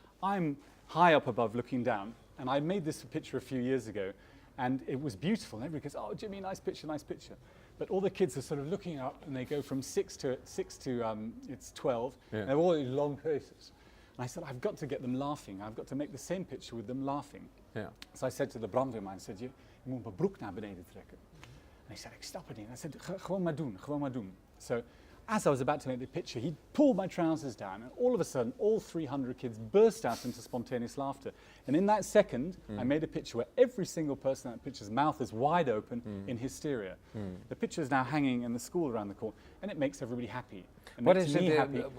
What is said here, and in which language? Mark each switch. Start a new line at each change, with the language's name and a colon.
English: I'm high up above looking down, and I made this picture a few years ago, and it was beautiful. And everybody goes, oh, Jimmy, nice picture, nice picture. But all the kids are sort of looking up, and they go from 6 to it's 12, and they're all in long faces. And I said, I've got to get them laughing. I've got to make the same picture with them laughing. So I said to the brandweerman, I said,
Dutch: je moet mijn broek naar beneden trekken.
English: And he said,
Dutch: ik snap het niet.
English: And I said,
Dutch: gewoon maar doen, gewoon maar doen.
English: So as I was about to make the picture, he pulled my trousers down, and all of a sudden, all 300 kids burst out into spontaneous laughter. And in that second, I made a picture where every single person in that picture's mouth is wide open in hysteria. The picture is now hanging in the school around the corner, and it makes everybody happy. It makes me happy.